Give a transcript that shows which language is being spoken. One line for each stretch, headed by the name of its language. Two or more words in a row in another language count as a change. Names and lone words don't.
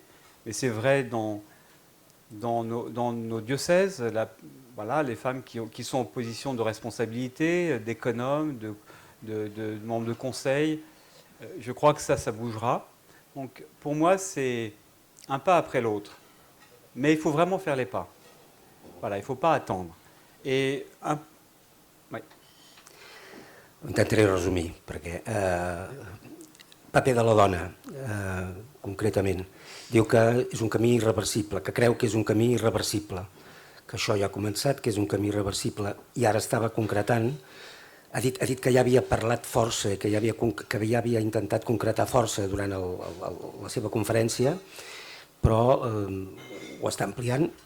French: Et c'est vrai dans nos diocèses, voilà, les femmes qui sont en position de responsabilité, d'économes, de membres de conseil. Je crois que ça bougera. Donc pour moi, c'est un pas après l'autre. Mais il faut vraiment faire les pas. Voilà, il ne faut pas attendre. Et oui.
Catalan: Ho intentaré resumir, perquè paper de la dona, concretament, diu que és un camí irreversible, que creu que és un camí irreversible, que això ja ha començat, que és un camí irreversible, i ara estava concretant, ha dit que ja havia parlat força, que ja havia intentat concretar força durant la seva conferència, però ho està ampliant,